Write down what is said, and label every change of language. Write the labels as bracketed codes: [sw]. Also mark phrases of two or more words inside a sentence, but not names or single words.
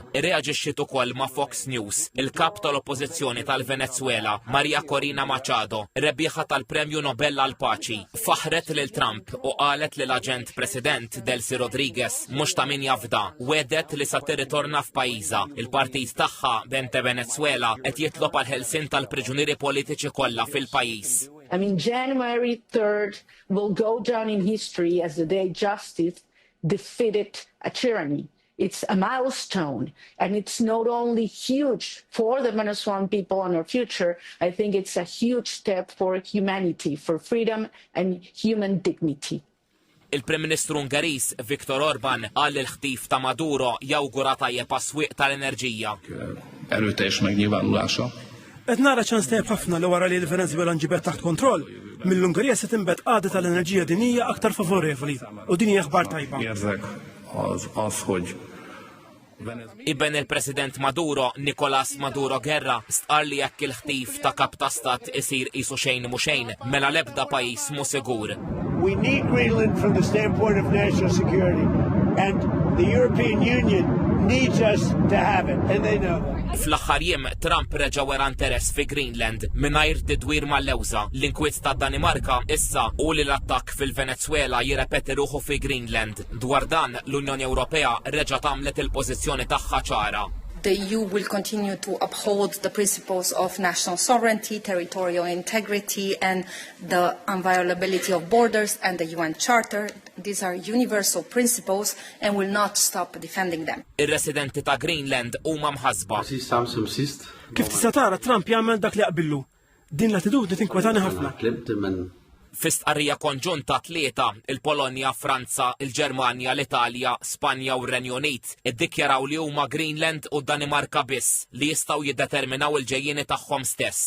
[mt] Irreaġixxiet ukoll ma' Fox News, il-kap tal-Oppożizzjoni tal-Venezuela, Maria Corina Machado, rebbieħa tal-Premju Nobel għall paċi, faħret lil Trump u qalet li l-aġent President Delcy Rodriguez mhux ta' min jafda, wedet li sa tirritorna f'pajjiżha. Il-partit tagħha Bente Venezuela qed jitlob għal ħelsien tal-priġunieri politiċi kollha fil-pajjiż. [en] I mean, January 3rd will go down in history as the day justice defeated a tyranny. It's a milestone, and it's not only huge for the Venezuelan people and our future, I think it's a huge step for humanity, for freedom and human dignity. [mt] Il-Prim Ministru Ungeriż Viktor Orban qal il-ħtif ta' Maduro jawgura tajjeb għas-swieq tal-enerġija. [hu] Erőteljes megnyilvánulása. [mt] Qed nara ċans tajjeb ħafna li wara li l-Venezuela nġibet taħt kontroll, mill-Ungerija se tinbet għaqda tal-enerġija dinija aktar favorevoli u din hija aħbar tajba. Iben il-President Maduro, Nicolás Maduro Guerra, stqar li jekk il-ħtif ta' kap ta' stat isir qisu xejn mhu xejn mela l-ebda pajjiż mhu sigur. [en] We need Greenland from the standpoint of national security, and the European Union needs us to have it, and they know that. [mt] Fl-aħħar jiem Trump reġa' wera interess fi Greenland mingħajr tidwir mal-lewża. L-inkwiet ta' Danimarka issa u li l-attakk fil-Venezuela jirrepeti ruħu fi Greenland. Dwar dan l-Unjoni Ewropea reġa' tagħmlet il-pożizzjoni tagħha ċara. [en] The EU will continue to uphold the principles of national sovereignty, territorial integrity, and the inviolability of borders and the UN Charter. These are universal principles and will not stop defending them. [mt] Ir-residenti ta' Greenland huma mħasba. Kif tista' tara Trump jagħmel dak li qbillu. Din l-attitudni tinkwetani ħafna. F'istqarrija konġunta tlieta, il-Polonja, Franza, il-Ġermanja, l-Italja, Spanja u r-Renju Unit iddikjaraw li huma Greenland u Danimarka biss li jistgħu jiddeterminaw il-ġejjieni tagħhom stess.